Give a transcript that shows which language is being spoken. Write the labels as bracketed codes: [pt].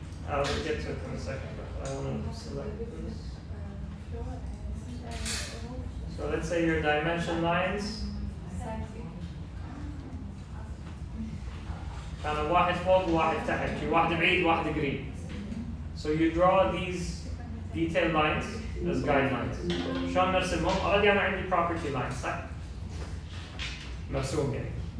[en] I'll get to it in a second, but I want to select this. So let's say your dimension lines [ar] كانوا واحد فوق وواحد تحت، في واحد بعيد وواحد قريب. [en] So you draw these detailed lines as guidelines. [ar] شلون نرسمهم؟ already أنا عندي property lines صح؟ مرسوم يعني.